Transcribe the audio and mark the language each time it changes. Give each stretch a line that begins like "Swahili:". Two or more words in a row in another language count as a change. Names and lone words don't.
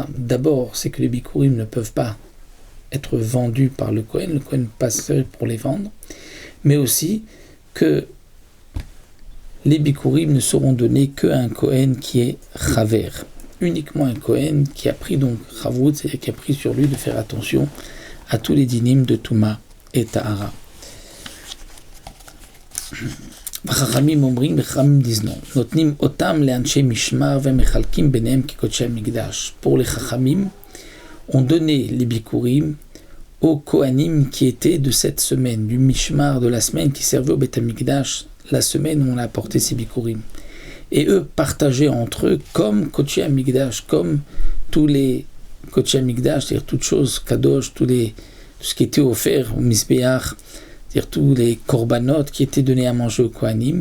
French: D'abord, c'est que les bikurim ne peuvent pas être vendus par le Kohen passe pour les vendre, mais aussi que les bikurim ne seront donnés qu'à un Kohen qui est chaver, uniquement un Kohen qui a pris donc chavut, c'est-à-dire qui a pris sur lui de faire attention à tous les dinim de Touma et Tahara.
Hebrew: חכמים אומרים,
French: Chachamim disent non.
Hebrew: נותנים אותם לאנשי משמר ומחלקים ביניהם כקודש המקדש.
French: Pour les Chachamim, on donnait les bikurim aux Kohanim qui étaient de cette semaine, du mishmar de la semaine qui servait au Beth Amikdash, la semaine où on a apporté ces bikurim. Et eux partageaient entre eux comme
Hebrew: קודש המקדש,
French: comme tous les
Hebrew: קודש המקדש,
French: c'est-à-dire toutes choses kadosh, tout ce qui était offert au Mizbeach, c'est-à-dire tous les korbanot qui étaient donnés à manger aux Kohanim.